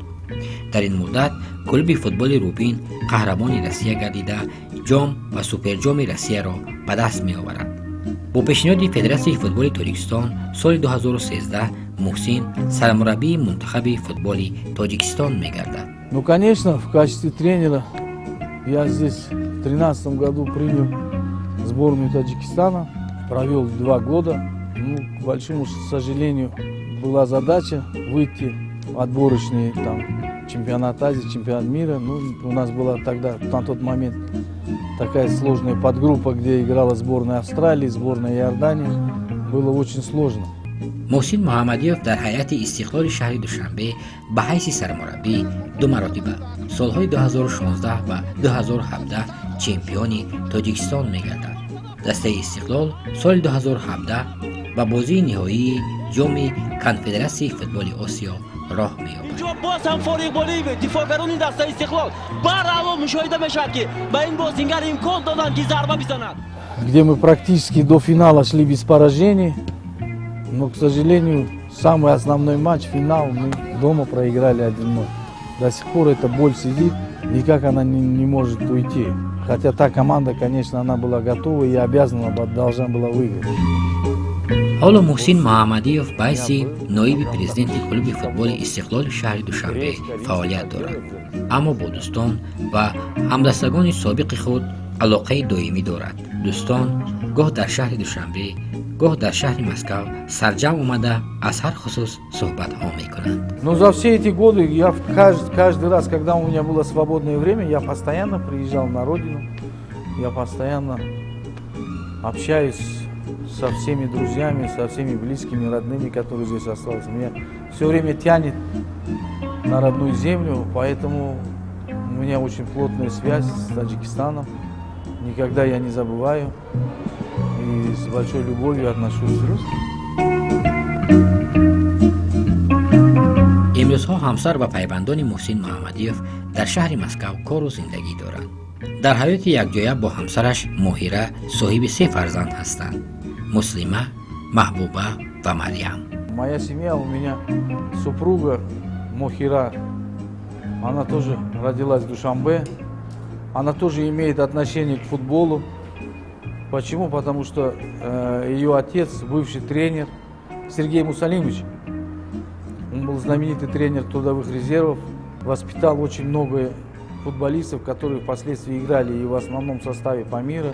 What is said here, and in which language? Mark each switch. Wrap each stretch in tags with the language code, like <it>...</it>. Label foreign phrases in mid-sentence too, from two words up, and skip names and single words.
<tg>дар ин муддат клуби футболи Рубин қаҳрамони Россия гардида ҷом ва суперҷоми Россияро ба даст меоварад. бо пешниҳоди Федератсияи футболи Тоҷикистон соли 2013 муҳсин сармураббии мунтахаби футболи Тоҷикистон мегардад.</tg> <ru>Ну, конечно, в качестве тренера я здесь в 2013 году принял сборную Таджикистана, провел 2 года. Ну, к большому сожалению, была задача выйти в отборочный чемпионат Азии, чемпионат мира. Ну, у нас была тогда, на тот момент, такая сложная подгруппа, где играла сборная Австралии, сборная Иордании. Было очень сложно.</ru> <tg>муҳсин муҳаммадиёв дар ҳайати истиқлоли шаҳри Душанбе ба ҳайси сармураббӣ 2 маротиба солҳои 2016 ва 2017 чемпиони Тоҷикистон мегардад. дастаи Истиқлол соли 2017 ба бозии ниҳоии ҷоми Конфедератсияи футболи Осиё роҳ меёбад.</tg> <fa>اینجا باز هم فارغ بالی دفاعگران این دسته استقلال برعلا مشاهده میشد که به این بازیگر امکان دادن که ضربه بزند.</fa> <ru>Где мы практически до финала шли без поражений, но, к сожалению, самый основной матч, финал, мы дома проиграли 1-0. До сих пор эта боль сидит, никак она не может уйти. Хотя та команда, конечно, она была готова и обязана, должна была выиграть.</ru> <tg>ҳоло муҳсин муҳаммадиёв байси ноиби президенти клуби футболи Истиқлоли шаҳри Душанбе фаъолият дорад, аммо бо Дӯстон ва ҳамдастагони собиқи худ алоқаи доимӣ дорад. Дӯстон гоҳ дар шаҳри Душанбе, гоҳ дар шаҳри Москав сарҷамъ омада аз ҳар хусус суҳбатҳо мекунанд.</tg> <ru>Но за все эти годы я каждый раз, когда у меня было свободное время, я постоянно приезжал на родину, я постоянно общаюсь со всеми друзьями, со всеми близкими, родными, которые здесь остались. Меня все время тянет на родную землю, поэтому у меня очень плотная связь с Таджикистаном. Никогда я не забываю и с большой любовью отношусь.</ru> <tg>имрӯзҳо ҳамсар ва пайвандони муҳсин муҳаммадиёв дар шаҳри Москав кору зиндагӣ доранд. дар ҳаёти якҷоя бо ҳамсараш Моҳира соҳиби 3 фарзанд ҳастанд: Муслима, Маҳбуба ва Марьям.</tg> <ru>Моя семья, у меня супруга Мохира, она тоже родилась в Душанбе, она тоже имеет отношение к футболу. Почему? Потому что ее отец, бывший тренер Сергей Мусалимович, он был знаменитый тренер трудовых резервов, воспитал очень много футболистов, которые впоследствии играли и в основном составе Памира.</ru>